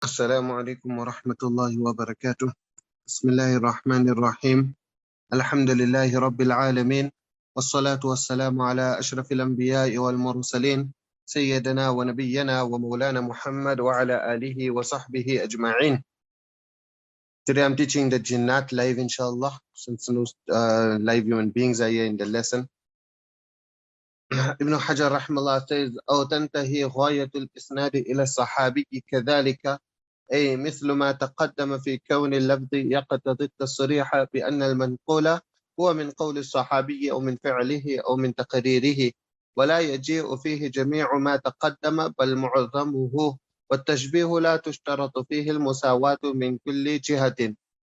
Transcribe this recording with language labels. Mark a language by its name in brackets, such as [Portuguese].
[Arabic] السلام عليكم ورحمة الله وبركاته. بسم الله الرحمن الرحيم. الحمد لله رب العالمين، والصلاة والسلام على أشرف الأنبياء والمرسلين سيدنا ونبينا ومولانا محمد وعلى آله وصحبه أجمعين. [English] Today I'm teaching the Jinnat live, inshallah, since no live human beings are here in the lesson. Ibn Hajar rahimahullah says, [Arabic] أو تنتهي غاية الإسناد إلى الصحابي كذلك، أي مثل ما تقدم في كون اللفظ يقتضي التصريح بأن المنقول هو من قول الصحابي أو من فعله أو من تقريره، ولا يجيء فيه جميع ما تقدم بل معظمه، والتشبيه لا تشترط فيه المساواة من كل جهة.